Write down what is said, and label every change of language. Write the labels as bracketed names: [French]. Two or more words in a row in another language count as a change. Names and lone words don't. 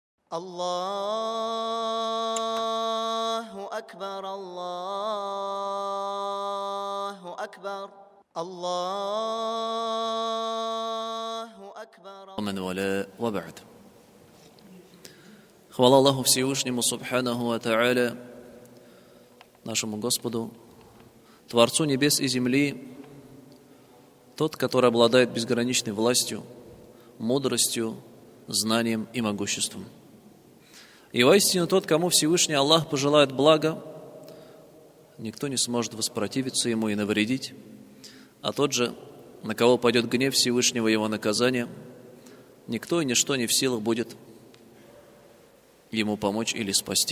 [Arabic] الله أكبر الله أكبر الله أكبر. ومن والاه وبعد. [Russian] Хвала Аллаху Всевышнему [Arabic] سبحانه وتعالى, [Russian] нашему Господу, Творцу небес и земли, тот, который обладает безграничной властью, мудростью, знанием и могуществом. И воистину тот, кому Всевышний Аллах пожелает блага, никто не сможет воспротивиться ему и навредить, а тот же, на кого пойдет гнев Всевышнего и его наказание, никто и ничто не в силах будет ему помочь или спасти.